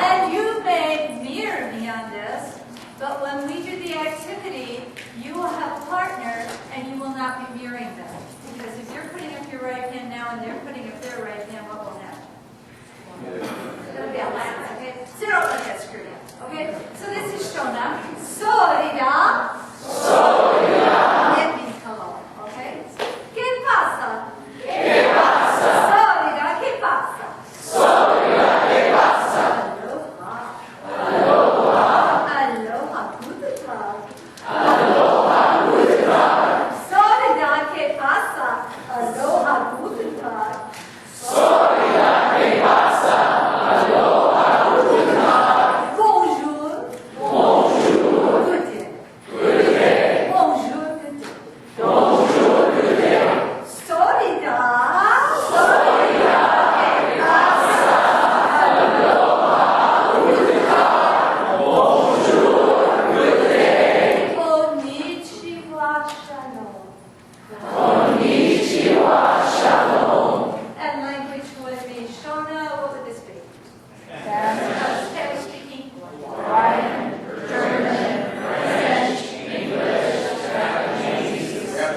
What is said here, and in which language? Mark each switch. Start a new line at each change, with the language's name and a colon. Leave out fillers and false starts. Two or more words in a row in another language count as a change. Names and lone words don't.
English: And you may mirror me on this, but when we do the activity, you will have a partner and you will not be mirroring them. Because if you're putting up your right hand now and they're putting up their right hand, what will happen? It'll be a laugh, okay? So don't let that screw you up, okay? So this is Shona.
Shona: Sorida. Sorida.
English: It means hello,
Spanish: okay? ¿Qué pasa? ¿Qué pasa? Sorida, ¿qué pasa? Sorida, ¿qué pasa?
Hawaiian: Aloha. Aloha. Aloha,
German: guten Tag. Aloha, guten Tag. Sorida,
Spanish: ¿qué pasa?
German: Aloha, guten Tag. Sorida,
Spanish: ¿qué pasa?
German: Aloha, guten Tag.
French: Bonjour.
English: Bonjour. Good day. Good day. Bonjour, good day. Bonjour, good day.
Shona: Sorida. Sorida,
Spanish: ¿qué pasa?
German: Aloha, guten Tag.
English: Bonjour, good day. Konnichiwa, shalom.
Japanese: Konnichiwa, shalom.
English: And language would be Shona. What would this be? Can we speak English? Italian, German, French, English, Japanese.